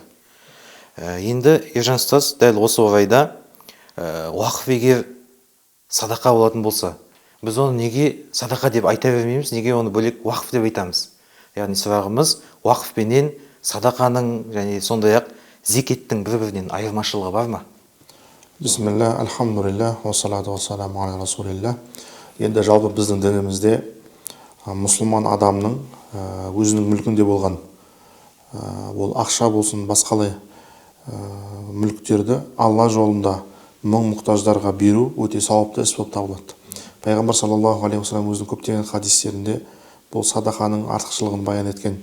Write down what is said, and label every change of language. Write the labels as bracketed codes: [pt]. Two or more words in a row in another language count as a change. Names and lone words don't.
[kk] Енді Ержан ұстаз, дәл осы орайда уақыт егер садақа болатын болса, біз оны неге садақа деп айта бермейміз, неге оны бөлек уақыт деп айтамыз? Яғни сұрағымыз, уақыт пенен садақаның және сондай-ақ зекеттің бір-бірінен айырмашылығы бар ма? [ar] بسم الله، الحمد لله، والصلاة والسلام على رسول الله. [kk] Енді жалпы біздің дінімізде мұсылман адамның өзінің мүлкінде болған ол ақша болсын, басқалай мүліктерді Алла жолында мұқтаждарға беру өте сауапты іс болып табылады. Пайғамбар [ar] صلى الله عليه وسلم [kk] өзінің көптеген хадистерінде бұл садақаның артықшылығын баян еткен.